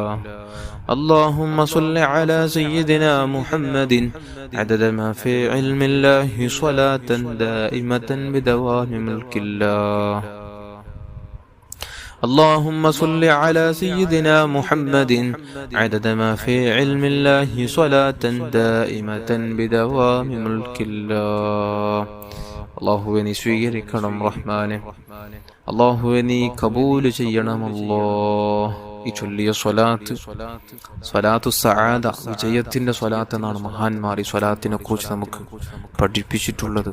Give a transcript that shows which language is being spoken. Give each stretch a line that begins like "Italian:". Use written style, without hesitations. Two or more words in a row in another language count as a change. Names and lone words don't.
Arabic: اللهم صل على سيدنا محمد عدد ما في علم الله صلاة دائمة بدوام ملك الله. اللهم صل على سيدنا محمد عدد ما في علم الله صلاة دائمة بدوام ملك الله.
Malayalam: അല്ലാഹുവേ നീ സ്വീകരിക്കണം റഹ്മാനെ. അല്ലാഹുവേ നീ കബൂൽ ചെയ്യണം അല്ലാഹ്. ഈ ചൊല്ലിയ
Arabic: صلاة سعادة,
Malayalam: വിജയത്തിന്റെ സ്വലാത്ത് എന്നാണ് മഹാന്മാർ ഈ സ്വലാത്തിനെ കുറിച്ച് നമുക്ക് പഠിപ്പിച്ചിട്ടുള്ളത്.